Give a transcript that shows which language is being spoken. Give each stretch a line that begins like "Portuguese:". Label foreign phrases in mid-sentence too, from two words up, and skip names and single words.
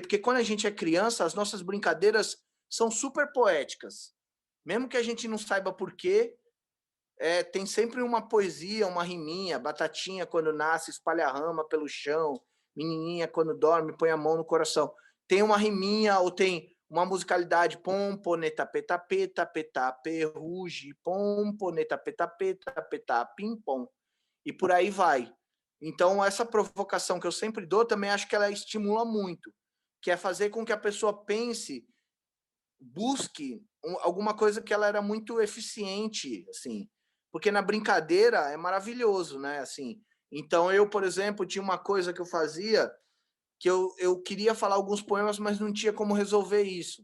Portuguese: Porque quando a gente é criança, as nossas brincadeiras são super poéticas. Mesmo que a gente não saiba por quê, tem sempre uma poesia, uma riminha. Batatinha, quando nasce, espalha a rama pelo chão. Menininha, quando dorme, põe a mão no coração. Tem uma riminha ou tem uma musicalidade, pomponeta, peta, peta, peta, perruge, pomponeta, peta, peta, peta, pim-pom. E por aí vai. Então, essa provocação que eu sempre dou, também acho que ela estimula muito, que é fazer com que a pessoa pense, busque alguma coisa que ela era muito eficiente, assim. Porque na brincadeira é maravilhoso, né? Assim, então, eu, por exemplo, tinha uma coisa que eu fazia, que eu queria falar alguns poemas, mas não tinha como resolver isso.